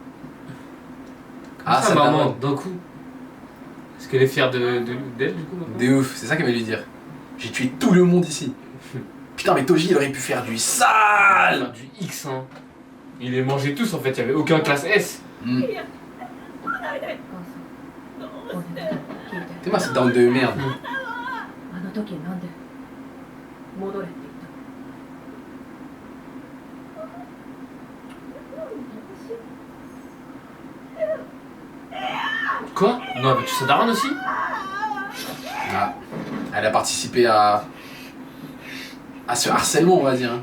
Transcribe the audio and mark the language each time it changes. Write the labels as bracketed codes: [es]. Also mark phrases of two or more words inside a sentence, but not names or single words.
[fr] Ah, ça va maman, d'un coup. Est-ce qu'elle est fière d'elle du coup maintenant? De ouf, c'est ça qu'elle va lui dire. J'ai tué tout le monde ici. Putain, mais Toji il aurait pu faire du sale! Enfin, du X, hein. Il les mangeait tous en fait, il y avait aucun classe S. Hmm. [ja] お母さん俺のこと聞いて [fr] Théma, c'est down de merde. [ja] あの時なんで戻れって言ったの [fr] Quoi? Non, mais tu sais Daran aussi? Ah, elle a participé à ce harcèlement, on va dire.